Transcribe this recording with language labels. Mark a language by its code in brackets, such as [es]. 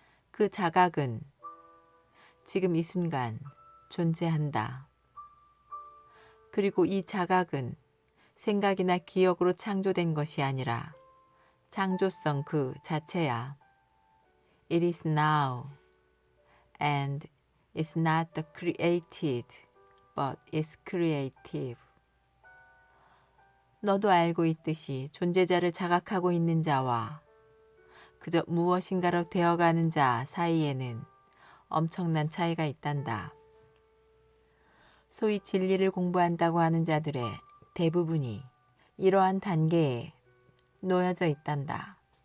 [ko] 그 자각은 지금 이 순간 존재한다. 그리고 이 자각은 생각이나 기억으로 창조된 것이 아니라 창조성 그 자체야. [en] It is now and it's not the created but it's creative. [ko] 너도 알고 있듯이 존재자를 자각하고 있는 자와 그저 무엇인가로 되어가는 자 사이에는 엄청난 차이가 있단다. 소위 진리를 공부한다고 하는 자들의 대부분이 이러한 단계에 놓여져 있단다.